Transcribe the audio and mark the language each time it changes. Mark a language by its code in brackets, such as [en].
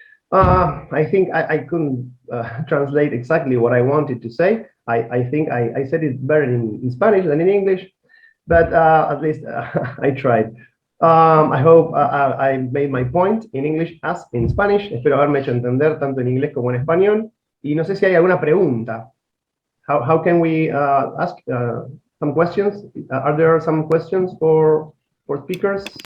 [en] I think I couldn't translate exactly what I wanted to say. I think I said it better in Spanish than in English, but at least I tried. I hope I made my point in English as in Spanish. [es] Espero haberme hecho entender tanto en inglés como en español. Y no sé si hay alguna pregunta. [en] How can we ask some questions? Are there some questions for speakers?